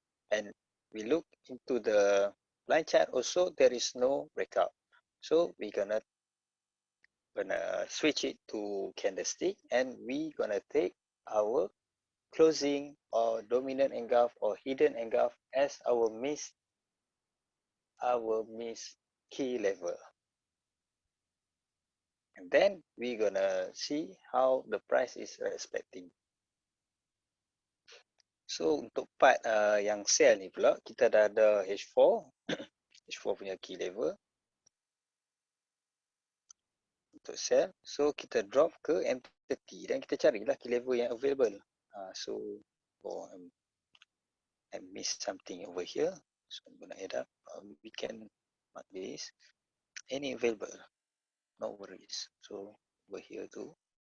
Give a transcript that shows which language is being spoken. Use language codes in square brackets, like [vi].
[en] And we look into the line chart also, there is no breakout, so we gonna switch it to candlestick, and we gonna take our closing or dominant engulf or hidden engulf as our miss key level. And then we gonna see how the price is respecting. [ms] So untuk part yang sell ni pula, kita dah ada H4 H4 punya key level untuk sell. So kita drop ke M30 dan kita carilah key level yang available. [en] So I missed something over here, so I'm gonna add up. We can mark this any available, no worries. So over here too.